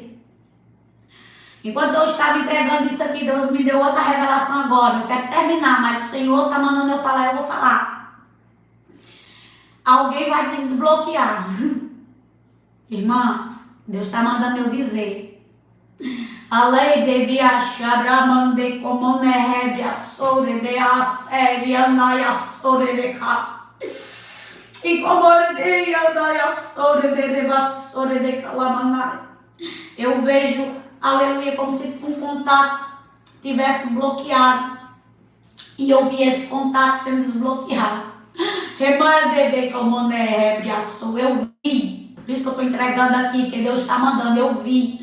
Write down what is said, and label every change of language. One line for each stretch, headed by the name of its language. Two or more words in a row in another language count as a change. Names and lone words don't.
Portuguese: Enquanto eu estava entregando isso aqui, Deus me deu outra revelação agora. Eu quero terminar, mas o Senhor está mandando eu falar, eu vou falar. Alguém vai desbloquear. Irmãs, Deus está mandando eu dizer. A lei de Biacharamande como nehebe a sore de aseri anai a sore de cá. E como de anai a sore de bassore de calamanai. Eu vejo, aleluia, como se um contato tivesse bloqueado. E eu vi esse contato sendo desbloqueado. Remande como nehebe a sore. Eu vi. Por isso que eu estou entregando aqui, que Deus está mandando, eu vi.